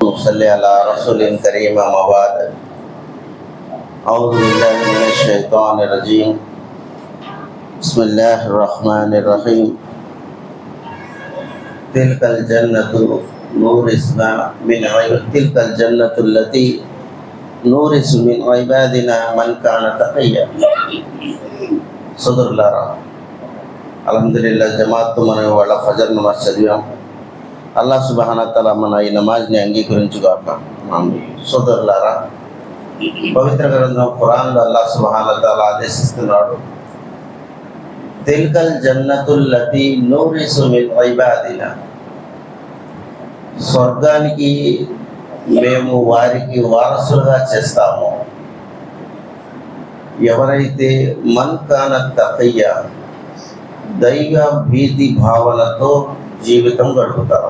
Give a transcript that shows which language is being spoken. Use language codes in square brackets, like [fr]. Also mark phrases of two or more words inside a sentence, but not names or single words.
[ar] صلی علی رسول کریم اما بعد اعوذ باللہ من الشیطان الرجیم بسم اللہ الرحمن الرحیم تلک الجنة نورثنا من تلک الجنة التي نورث من عبادنا من كان تقيا [te] సోదరులారా, అల్హమ్దులిల్లాహ్ జమాత్ మన వాళ్ళ ఫజర్ నమాజ్ చదివాం. అల్లాహ్ [ar] سبحانه تعالى [te] మన ఈ నమాజ్ని అంగీకరించుగాక. సోదరులారా, పవిత్ర గ్రంథం ఖురాన్లో అల్లాహ్ [ar] سبحانه تعالى [te] ఆదేశిస్తున్నాడు, [ar] تلك الجنة التي نورث من عبادنا, [te] స్వర్గానికి మేము వారికి వారసులుగా చేస్తాము ఎవరైతే [ar] من كان تقيا, [te] దైవ భీతి భావనతో జీవితం గడుపుతారు.